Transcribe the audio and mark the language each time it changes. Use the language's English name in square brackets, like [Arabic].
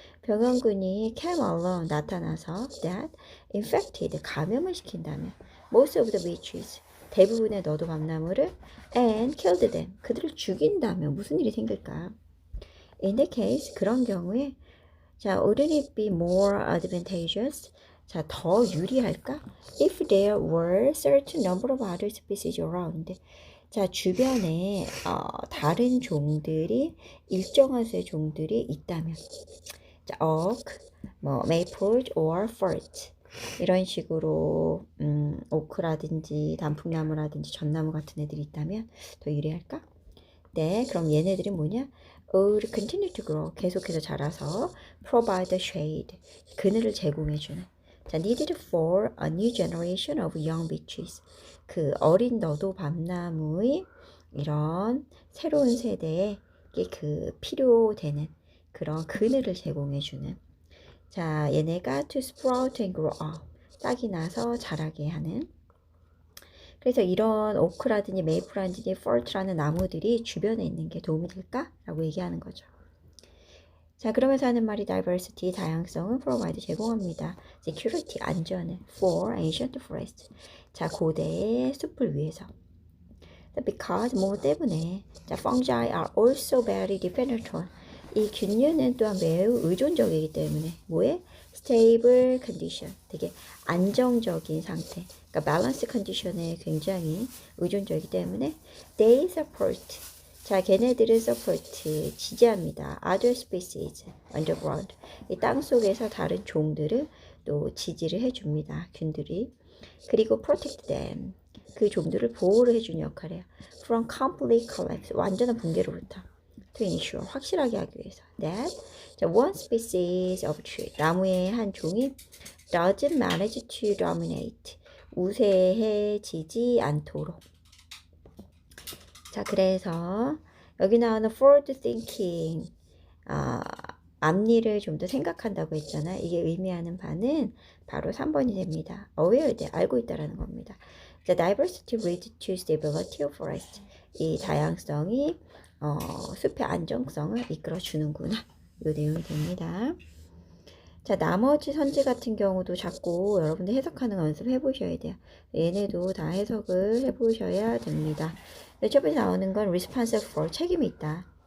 [Korean] 병원균이 [English] came along, [Korean] 나타나서 [English] that infected, [Korean] 감염을 시킨다면 [English] most of the witches, [Korean] 대부분의 너도 밤나무를 [English] and killed them, [Korean] 그들을 죽인다면 무슨 일이 생길까? [English] In the case, [Korean] 그런 경우에 [English] 자, wouldn't it be more advantageous? [Korean] 자, 더 유리할까? [English] If there were certain number of other species around. [Korean] 자, 주변에 다른 종들이 일정한 수의 종들이 있다면. [English] 자, oak, maple or fir. [Korean] 이런 식으로 오크라든지 단풍나무라든지 전나무 같은 애들이 있다면 더 유리할까? 네, 그럼 얘네들이 뭐냐? [English] would continue to grow. [Korean] 계속해서 자라서 [English] provide shade. [Korean] 그늘을 제공해주는. [English] 자, needed for a new generation of young beeches. [Korean] 그 어린 너도 밤나무의 이런 새로운 세대에 그 필요되는 그런 그늘을 제공해주는. 자, 얘네가 [English] to sprout and grow up. [Korean] 싹이 나서 자라게 하는. 그래서 이런 오크라든지 메이플라든지 펄트라는 나무들이 주변에 있는 게 도움이 될까? 라고 얘기하는 거죠. 자, 그러면서 하는 말이 diversity, 다양성은 provide, 제공합니다. [English] security, [Korean] 안전을 [English] for ancient forest. [Korean] 자, 고대의 숲을 위해서. because, 뭐 때문에. [English] 자, fungi are also very dependent on. [Korean] 이 균류는 또한 매우 의존적이기 때문에 뭐에? stable condition, 되게 안정적인 상태, 그러니까 balance condition에 굉장히 의존적이기 때문에 [English] they support, [Korean] 자, 걔네들을 support, 지지합니다. [English] other species underground, [Korean] 이 땅 속에서 다른 종들을 또 지지를 해줍니다. 균들이. 그리고 [English] protect them, [Korean] 그 종들을 보호를 해주는 역할이에요. [English] from complete collapse, [Korean] 완전한 붕괴로부터. [English] to ensure, [Korean] 확실하게 하기 위해서. [English] that one species of tree, [Korean] 나무의 한 종이 [English] doesn't manage to dominate, [Korean] 우세해지지 않도록. 자, 그래서 여기 나오는 forward thinking, 앞일을 좀 더 생각한다고 했잖아. 이게 의미하는 바는 바로 3번이 됩니다. aware 돼 알고 있다라는 겁니다. [English] The diversity leads to stability of forest. [Korean] 이 다양성이 숲의 안정성을 이끌어 주는구나. 이 내용이 됩니다. 자, 나머지 선지 같은 경우도 자꾸 여러분들 해석하는 거 연습해 보셔야 돼요. 얘네도 다 해석을 해 보셔야 됩니다. 첫 번째 나오는 건 responsible for 책임이 있다.